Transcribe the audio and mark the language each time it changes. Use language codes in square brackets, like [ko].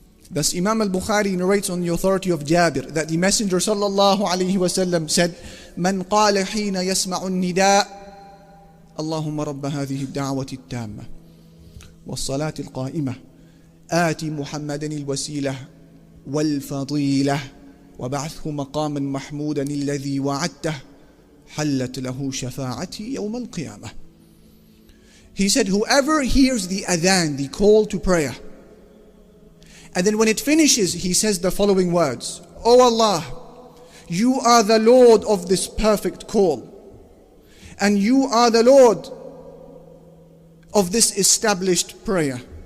[en] Thus Imam al-Bukhari narrates on the authority of Jabir that the Messenger sallallahu alayhi wasallam said, [ar] Man qala hina yasma'u nida, Allahumma rabba hadhihi ad-da'wati at-tamma was-salati al-qa'imah آتي محمدا الوسيلة والفضيلة وبعثه مقاما محمودا الذي وعدته حلت له شفاعتي يوم القيامة. [en] He said, whoever hears the adhan, the call to prayer, and then when it finishes, he says the following words: O Allah, you are the Lord of this perfect call, and you are the Lord of this established prayer.